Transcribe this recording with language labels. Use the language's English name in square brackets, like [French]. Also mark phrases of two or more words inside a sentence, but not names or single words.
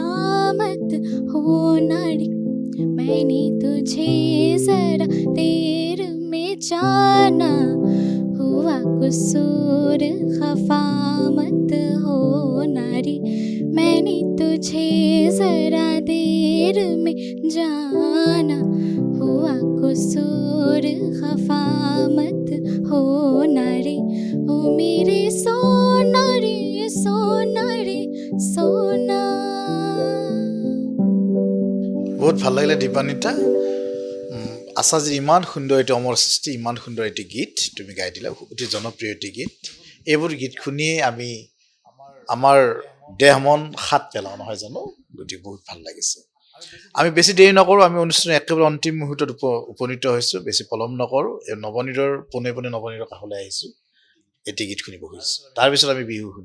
[Hindi] मत होना रे मैंने तुझे जरा देर में जाना हुआ कसूर खफा मत होना रे मैंने तुझे जरा देर में जाना हुआ कसूर खफा मत होना रे ओ मेरे सोना रे सोना रे सोना [Assamese] বহুত ভাল লাগিলে দীপান্বিতা আশাজীৰ ইমান সুন্দৰ এটি অমৰ সৃষ্টি ইমান সুন্দৰ এটি গীত তুমি গাই দিলা অতি জনপ্ৰিয় এটি গীত এইবোৰ গীত শুনিয়ে আমি আমাৰ দেহ মন হাত পেলাওঁ নহয় জানো গতিকে বহুত ভাল লাগিছে আমি বেছি দেৰি নকৰোঁ আমি অনুষ্ঠানৰ একেবাৰে অন্তিম মুহূৰ্তত উপনীত হৈছোঁ বেছি পলম নকৰোঁ নৱনীৰৰ পোনে পোনে নৱনীৰৰ কাষলৈ আহিছোঁ এটি গীত শুনিব খুজিছোঁ তাৰপিছত আমি বিহু শুনিম